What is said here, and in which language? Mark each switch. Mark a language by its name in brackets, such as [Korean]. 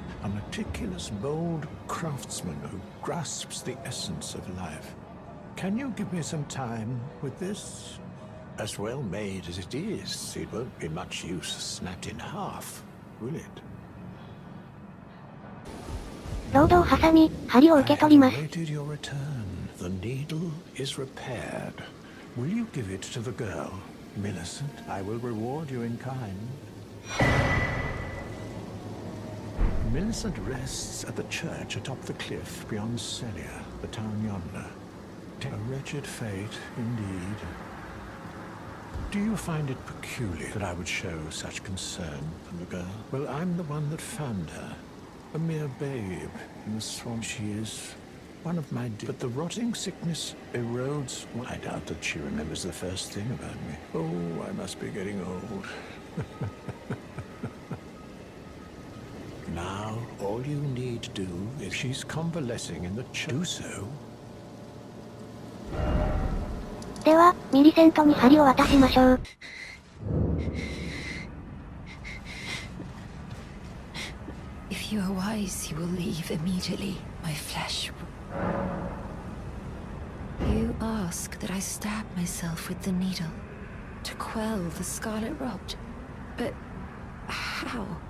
[English] A meticulous, bold craftsman who grasps the essence of life. Can you give me some time with this? As well made as it is, it won't be much use snapped in half, will it? [Japanese] ロードを挟み、針を受け取ります。 [English] I awaited your return. The needle is repaired. Will you give it to the girl, Millicent? I will reward you in kind. Millicent rests at the church atop the cliff beyond Celia, the town yonder. A wretched fate, indeed. Do you find it peculiar that I would show such concern for the girl? Well, I'm the one that found her. A mere babe in the swamp she is. One of my but the rotting sickness erodes. I doubt that she remembers the first thing about me. Oh, I must be getting old. Now, all you need to do is she's convalescing in the church. Do so. [Japanese] では、ミリセントに針を渡しましょう。 [English] If you are wise, you will leave immediately. My flesh. You ask that I stab myself with the needle to quell the scarlet rot, but how?